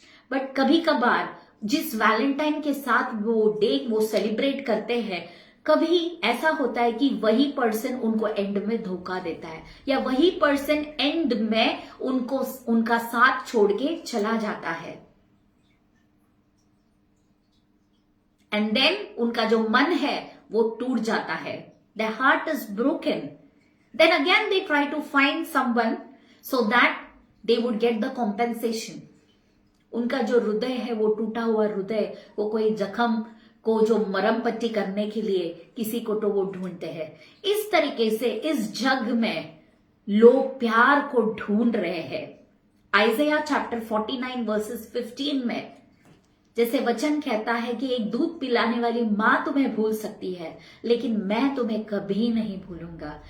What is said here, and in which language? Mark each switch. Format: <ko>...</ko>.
<hi>But कभी कभार जिस वैलेंटाइन के साथ वो डे वो सेलिब्रेट करते हैं, कभी ऐसा होता है कि वही पर्सन उनको एंड में धोखा देता है, या वही पर्सन एंड में उनको उनका साथ छोड़ के चला जाता है। एंड देन उनका जो मन है वो टूट जाता है,</hi> <en>their heart is broken. Then again they try to find someone so that they would get the compensation.</en> <hi>उनका जो हृदय है वो टूटा हुआ हृदय, वो कोई जख्म को जो मरम पट्टी करने के लिए किसी को तो वो ढूंढते हैं। इस तरीके से इस जग में लोग प्यार को ढूंढ रहे हैं। आइज़ाया चैप्टर 49 वर्सेस 15 में जैसे वचन कहता है कि एक दूध पिलाने वाली मां तुम्हें भूल सकती है, लेकिन मैं तुम्हें कभी नहीं भूलूंगा।</hi>